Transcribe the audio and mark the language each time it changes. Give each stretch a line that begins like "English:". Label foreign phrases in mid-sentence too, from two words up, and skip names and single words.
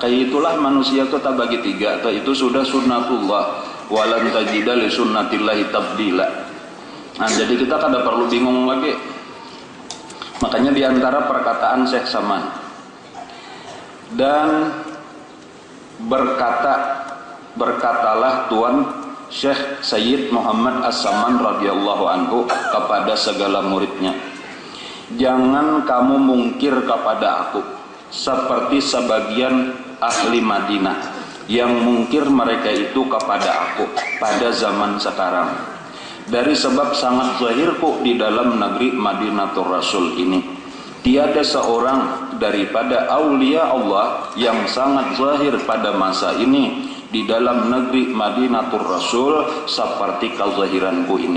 Banjar: Kayak itulah manusia itu tak bagi 3 dah. Itu sudah sunnatullah
Arabic: ولن تجد لسنة الله تبديلا.
Banjar: Nah jadi kita kada perlu bingung lagi.
Malay: Makanya diantara perkataan Syekh Saman dan berkatalah Tuan Syekh Sayyid Muhammad As-Saman
Arabic: رضي الله عنه
Malay: kepada segala muridnya, jangan kamu mungkir kepada aku seperti sebagian ahli Madinah yang mungkir mereka itu kepada aku pada zaman sekarang. Dari sebab sangat zahirku di dalam negeri Madinatul Rasul ini tiada seorang daripada aulia Allah yang sangat zahir pada masa ini di dalam negeri Madinatul Rasul seperti kezahiranku ini.